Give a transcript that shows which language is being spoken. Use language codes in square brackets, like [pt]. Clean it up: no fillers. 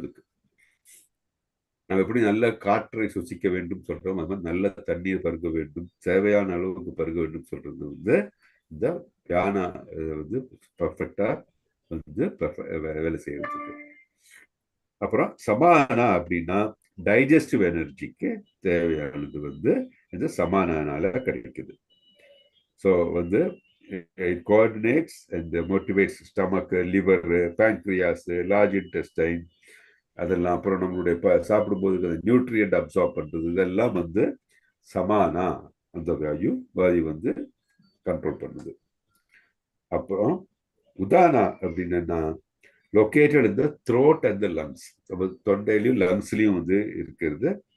[ta] அதுக்கு நம்ம எப்படி நல்ல காற்றை சுசிக்க வேண்டும் சொல்றோம், அது மாதிரி நல்ல தண்ணீர் பருக வேண்டும், தேவையான அளவுக்கு பருக வேண்டும் சொல்றது வந்து இந்த தியான வந்து பர்ஃபெக்டா வந்து வேலை செய்யறதுக்கு. அப்புறம் சமானா அப்படின்னா டைஜஸ்டிவ் எனர்ஜிக்கு தேவையானது வந்து இந்த சமானால கிடைக்குது. [en] So வந்து it coordinates and motivates stomach, liver, pancreas, large intestine, அதெல்லாம். [ta] அப்புறம் நம்மளுடைய சாப்பிடும்போது நியூட்ரியன்ட் அப்சார்ப் பண்றது, இதெல்லாம் வந்து சமானா அந்த வாயு வந்து கண்ட்ரோல் பண்ணுது. அப்புறம் உதானா அப்படின்னா லொக்கேட்டட் இந்த த்ரோட் அண்ட் த லங்ஸ், நம்ம தொண்டையிலையும் லங்ஸ்லையும் வந்து இருக்கிறது.